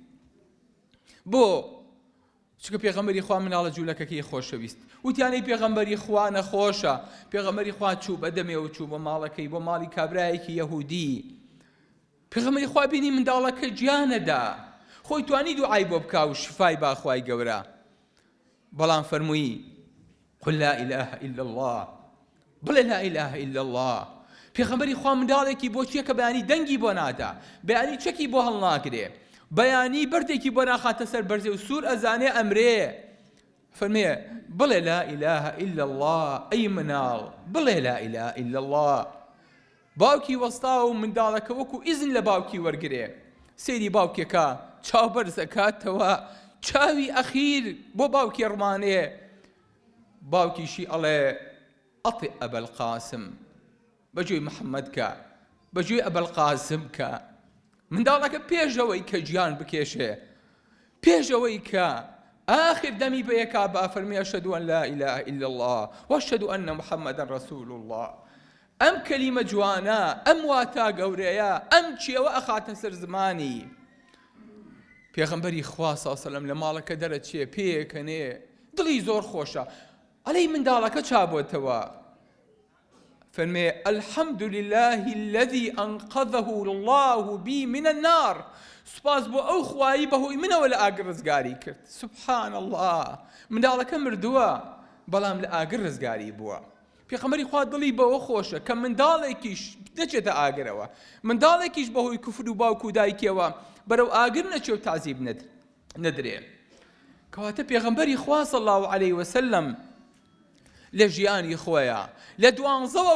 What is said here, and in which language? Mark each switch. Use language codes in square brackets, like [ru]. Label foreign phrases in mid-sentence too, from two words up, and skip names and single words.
[ckb] بۆ چکە پێغەمبەری خوا مناڵە جوولەکەکەی خۆشەویست وتیانەی پێغەمبەری خوا نەخۆشە پێغەمبەری خوا چوو بەدەمێ و چوو بە ماڵەکەی بۆ ماڵی کابرایەکی یەهودی پێغەمبەری خوا بینی منداڵەکە گیانەدا خۆی توانی دوعای بۆ بکا و شفای با خوای گەورە بەڵام فەرمووی قل [ar] لا إله إلا الله [ckb] بڵێ [ar] لا إله إلا الله [ckb] پێغەمبەری خوا منداڵێکی بۆ چیە کە بەیانی دەنگی بۆ نادا بەیانی چەکی بۆ هەڵناگرێ بەیانی بەردێکی بۆ ناخاتە سەر بەرزێ و سوور ئەزانێ ئەمرێ فەرمێ بڵێ [ar] لا إله إلا الله [ckb] ئەی مناڵ بڵێ [ar] لا إله إلا الله [ckb] باوکی وەستا و منداڵەکە وەکو ئیزن لە باوکی وەرگرێ سەیری باوکێکە چاوبەرز ئەکاتەوە چاوی ئەخیر بۆ باوکی ڕمانێ باوکیشی ئەڵێ [ar] ئەطیع ئەبەلقاسم [ckb] بەجێی محەممەد کە بەجێی ئەبەلقاسم کە منداڵەکە پێشەوەی کە گیان بکێشێ پێشەوەی کە آخر دەمی بە یەکا با فەرمی [ar] ئەشهەدو ئەن لا إله إلا الله وأشهد أن محمدا رسول الله [ckb] ئەم کەلیمە جوانە ئەم واتا گەورەیە ئەم چێوە ئەخاتە سەر زمانی پێغەمبەری خوا [ar] صلی الله علیه و سلم [ckb] لە ماڵەکە دەرەچێ پێکەنێ دڵی زۆر خۆشە ئەلەی منداڵەکە چابۆتەوە فەرمێ [ar] الحمد لله الذي أنقذه الله بي من النار [ckb] سوپاس بۆ ئەو خوایی بەهۆی منەوە لە ئاگر ڕزگاری کرد سبحان الله منداڵەکە مردووە بەڵام لە ئاگر ڕزگاری بووە پێغەمبەری خوا دڵی بەوە خۆشە کە منداڵێکیش نەچێتە ئاگرەوە منداڵێکیش بەهۆی کوفر و باوک و دایکەوە بەرەو ئاگر نەچێ و تعزیب نەدرێ کەواتە پێغەمبەری خوا [ar] صلی الله علیه و سلم [ckb] لە ژیانی خۆیە لە 12ەوە